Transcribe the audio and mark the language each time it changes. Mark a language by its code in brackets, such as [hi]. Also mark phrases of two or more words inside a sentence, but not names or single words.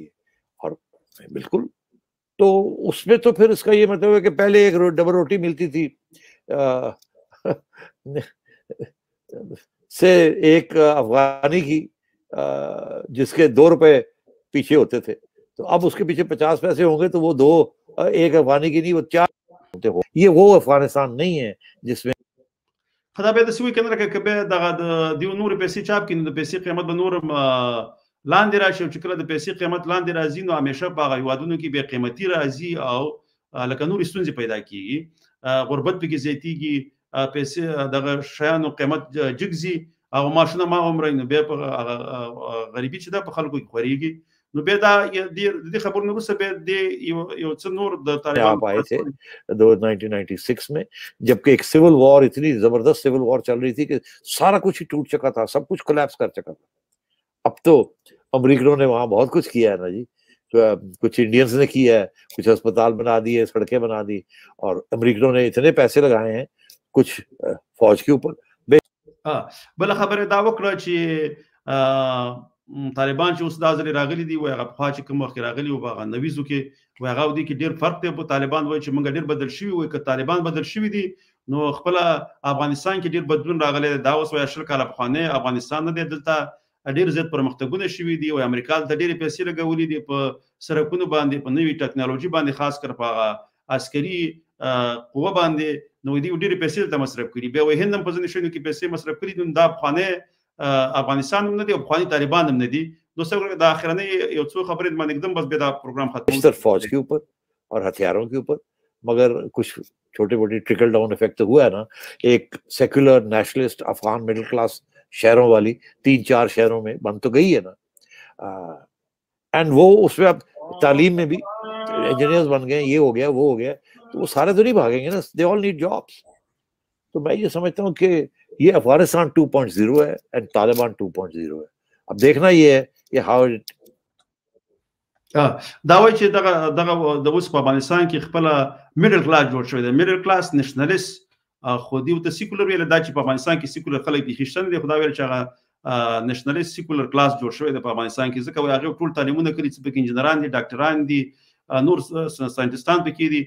[ur] اور بالکل تو اس میں تو پھر اس کا یہ مطلب ہے کہ پہلے ایک ڈبل روٹی ملتی تھی سے 1 افغانی کی جس کے 2 روپے پیچھے ہوتے تھے تو اب اس کے پیچھے 50 پیسے ہوں گے تو وہ 1 افغانی کی نہیں وہ 4 ہوتے ہو. یہ وہ افغانستان نہیں ہے جس میں [ps] خدا به داسې وي که نه لکه که بیا دغه د دیو نورې پیسې چاپ کړي نو د پیسې قیمت به نور هم لاندې راشي او چې کله د پیسې قیمت لاندې راځي نو همیشه په هغه هېوادونو کې بیا قیمتي راځي او لکه نورې ستونزې پیدا کېږي غربت پکې زیاتېږي پیسې دغه شیانو قیمت جګ ځي او معاشونه ما عمره نو بیا په غریبي چې ده په خلکو کې خورېږي. نو بیا دا د خبرو نه وروسته بیا د یو څه نور د [ur] طالبان آئے تھے 1996 میں جبکہ ایک [en] civil war [ur] اتنی زبردست [en] civil war [ur] چل رہی تھی کہ سارا کچھ ہی ٹوٹ چکا تھا سب کچھ کولیپس کر چکا تھا. اب تو امریکنوں نے وہاں بہت کچھ کیا ہے نا جی کچھ انڈینز نے کیا ہے کچھ اسپتال بنا دیے سڑکیں بنا دی اور امریکنوں نے اتنے پیسے لگائے ہیں کچھ فوج کے اوپر. [ps] بل خبره دا وکړه چې طالبان چې اوس دا ځلې راغلي دي وایي هغه پخوا چې کوم وخت راغلي وو په هغه 90 کې وایي هغه او دې کې ډېر فرق دی. په طالبان وایي چې موږ ډېر بدل شوي وایي که طالبان بدل شوي دي نو خپله افغانستان کې ډېر بدلون راغلی دی. دا اوس وایي 20 کاله پخوانی افغانستان نه دی دلته ډېر زیات پرمختګونه شوي دي وایي امریکا دلته ډېرې پیسې لګولې دي په سړکونو باندې په نوې ټکنالوژي باندې خاص کر په هغه عسکري قوه باندې نو دوی ډېرې پیسې دلته مصرف کړي. بیا وایي هند هم په ځینې شیانو کې پیسې مصرف کړي نو دا پخوانی افغانستان هم نه دی او پخواني طالبان هم نه دي. نو د آخرنۍ یو څو خبرې باندې एकदम بس بیا دا پروګرام ختم [ur] فوج کے اوپر اور ہتھیاروں کے اوپر مگر کچھ چھوٹے موٹے [en] trickle down effect [ur] ہوا ہے نا. ایک [en] secular nationalist Afghan middle class [ur] شہروں والی 3-4 شہروں میں بن تو گئی ہے نا اینڈ وہ اس میں اب تعلیم میں بھی انجینئرز بن گئے یہ ہو گیا وہ ہو گیا تو وہ سارے تو نہیں بھاگیں گے نا. [en] They all need jobs. [ur] تو میں یہ سمجھتا ہوں کہ یہ افغانستان 2.0 ہے اینڈ طالبان 2.0 ہے. اب دیکھنا یہ ہے کہ ہاؤ [ps] دا وایي چې دغه د اوس په افغانستان کې خپله [en] middle class [ps] جوړ شوی دی [en] middle class nationalist [ps] خو دوی ورته سیکولر ویل دا چې په افغانستان کې سیکولر خلک بیخي شته نه دي خو دا ویل چې هغه [en] nationalist secular class [ps] جوړ شوی دی په افغانستان کې ځکه وایي هغې ټول تعلیمونه کړي چې پکې انجینران دي ډاکټران دي نور ساینټسټان پکې دي.